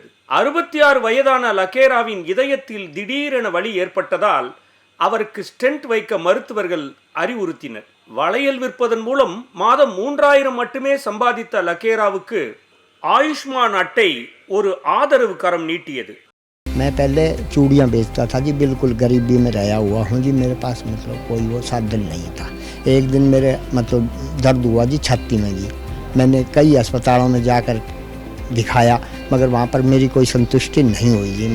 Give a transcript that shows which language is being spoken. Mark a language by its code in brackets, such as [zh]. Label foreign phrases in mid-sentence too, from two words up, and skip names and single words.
[ta] 66 வயதான லக்கேராவின் இதயத்தில் திடீரென வலி ஏற்பட்டதால் அவருக்கு ஸ்டென்ட் வைக்க மருத்துவர்கள் அறிவுறுத்தினர். வளையல் விற்பதன் மூலம் மாதம் 3000 மட்டுமே சம்பாதித்த லக்கேராவுக்கு ஆயுஷ்மான் அட்டை ஒரு ஆதரவு கரம் நீட்டியது. [hi] मैं पहले चूड़ियाँ बेचता था जी, बिल्कुल गरीबी में रहा हुआ हूँ जी। मेरे पास मतलब कोई वो साधन नहीं था। एक दिन मेरे मतलब दर्द हुआ जी छाती में जी। मैंने कई अस्पतालों में जाकर दिखाया, मगर वहाँ पर मेरी कोई संतुष्टि नहीं हुई जी।